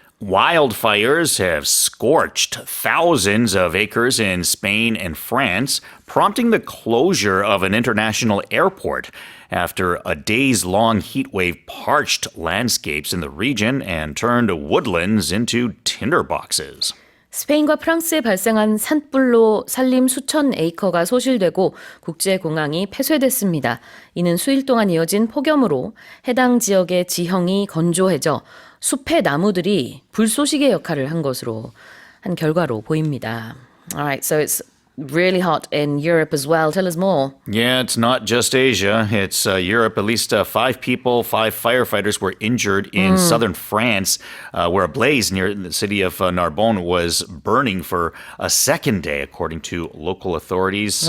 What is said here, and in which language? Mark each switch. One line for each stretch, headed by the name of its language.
English: Wildfires have scorched thousands of acres in Spain and France, prompting the closure of an international airport after a days-long heatwave parched landscapes in the region and turned woodlands into tinderboxes.
Korean: 스페인과 프랑스에 발생한 산불로 산림 수천 에이커가 소실되고 국제공항이 폐쇄됐습니다. 이는 수일 동안 이어진 폭염으로 해당 지역의 지형이 건조해져 숲의 나무들이 불쏘시개 역할을 한 것으로 한 결과로 보입니다.
English: Alright, so it's really hot in Europe as well. Tell us more. Yeah, it's not just Asia. It's Europe. At least five firefighters were injured in southern France, where a blaze near the city of Narbonne was burning for a second day, according to local authorities.